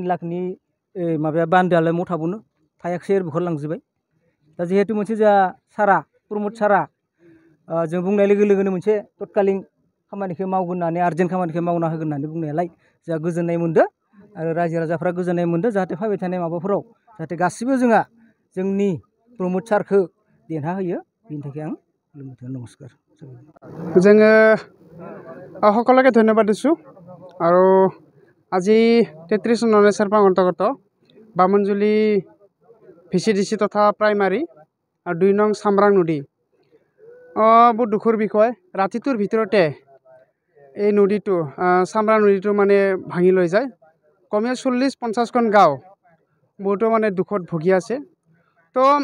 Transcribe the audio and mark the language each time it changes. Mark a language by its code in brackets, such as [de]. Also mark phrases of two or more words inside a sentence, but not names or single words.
[brx] लाखनि माबाया बान्दोआलाय मथा थाबावनो थायाखैसै आरो बुखारलांजोब्बाय दा जिहेतु मोनसे जोंहा सारा प्रमद सारा जों बुंनाय लोगो लोगोनो मोनसे तत्कालीन खामानिखौ मावगोन होननानै आर्जेन्ट खामानिखौ मावना होगोन होननानै बुंनायालाय जोंहा गोजोननाय मोनदों आरो रायजो राजाफ्रा गोजोननाय मोनदों जाहाथे फैबाय थानाय माबाफोराव जाहाथे गासिबो जोंहा जोंनि प्रमद सारखौ देरहा होयो बेनि थाखाय आं नमस्कार [as] जोङो সকলোকে ধন্যবাদ দিছোঁ আৰু আজি 33 নং চেৰপাং অন্তৰ্গত বামুণজুলি ভিচিডিচি তথা প্ৰাইমাৰী আৰু 2 নং চামৰাং নদী বহুত দুখৰ বিষয় ৰাতিটোৰ ভিতৰতে এই নদীটো চামৰাং নদীটো মানে ভাঙি লৈ যায় কমেও 40-50খন গাঁও বহুতো মানে দুখত ভুগি আছে তো